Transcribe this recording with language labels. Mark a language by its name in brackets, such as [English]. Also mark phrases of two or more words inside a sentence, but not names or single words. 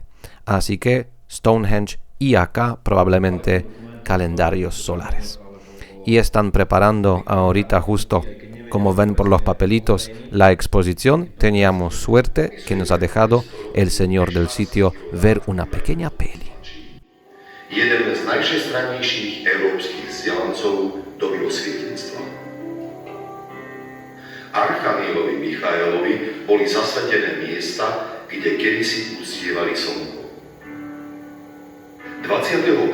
[Spanish] Así que Stonehenge y acá probablemente calendarios solares. Y están preparando ahorita justo, como ven por los papelitos, la exposición. Teníamos suerte que nos ha dejado el señor del sitio ver una pequeña peli. [Slovak] Jeden z najvšestrannejších európskych vzdialencov doby osvietenstva. Archanielovi Michaelovi boli zasvetené miesta, kde kedysi uctievali slnko. 21.